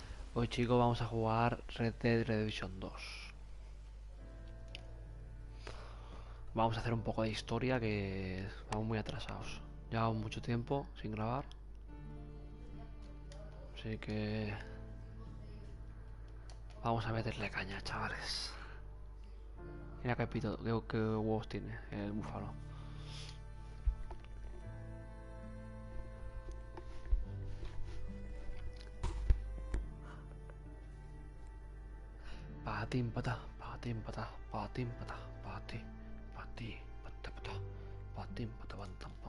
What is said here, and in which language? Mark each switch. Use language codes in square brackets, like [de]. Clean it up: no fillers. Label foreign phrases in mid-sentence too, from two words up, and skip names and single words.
[es] Hoy chicos vamos a jugar Red Dead Redemption 2. Vamos a hacer un poco de historia que vamos muy atrasados. Llevamos mucho tiempo sin grabar. Así que vamos a meterle caña, chavales. Mira qué huevos tiene el búfalo. Patim patá, patim patá, patim patá, patí, patí, patá patá, patim patá pantam pam.